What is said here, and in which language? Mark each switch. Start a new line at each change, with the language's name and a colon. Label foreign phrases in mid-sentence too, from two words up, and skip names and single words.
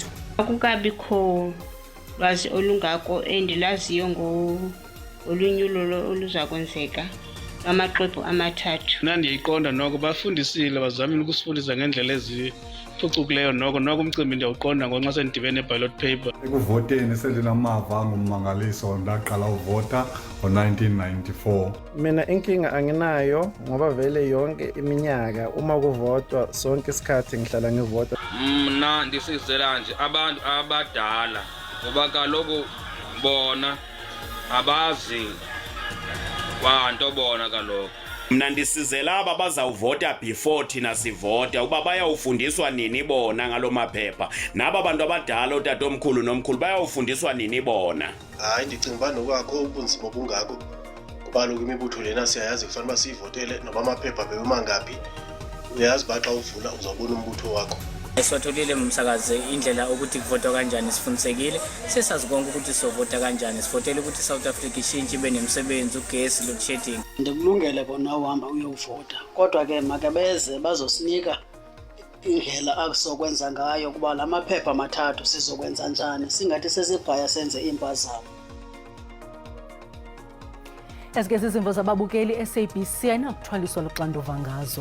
Xhosa: Akukabikho lwazi olungako endilaziyo ngolunyulo oluza kwenzeka amaxwebhu amathathu. Nandiyiqonda noko bafundisile bazamile ukusifundisa ngendlela eziphucukileyo noko umcimbi ndiyawuqonda ngonxa sendidibene
English: ballot paper.
Xhosa: Ekuvoteni selinamava ngummangaliso ndaqala uvota ngo-1994.
Zulu: Mina inkinga anginayo ngoba vele yonke iminyaka uma kuvotwa sonke isikhathi ngihlala ngivota.
Xhosa: Mna ndisizela nje abantu abadala ngoba kaloku bona abazi kwanto bona kaloku. Mna ndisizela aba bazawuvota before thina sivota uba bayawufundiswa nini bona ngalo maphepha naba bantu abadala utatomkhulu nomkhulu bayawufundiswa nini bona. Hayi ndicinga uba nokwakho ubunzima obungako kuba kaloku imibutho lena siyayazi kufanele uba siyivotele noba amaphepha bewemangaphi uyayazi uba xa uvula uzawubona umbutho wakho.
Zulu: Siwatholile umsakazi indlela ukuthi kuvotwa kanjani sifundisekile sesazi konke ukuthi sovota kanjani sivotela ukuthi South Africa ishintshe ibe nemsebenzi ugesi
English: load shedding.
Xhosa: Ndikulungele kona uhamba uyovota kodwa ke makebeze bazosinika indlela akusokwenza ngayo kuba lamaphepha amathathu sizokwenza njani singathi sesibhaya senze impazamo. Ezigezi izimvo zababukeli SABC ayinakuthwaliswa luxanduva ngazo.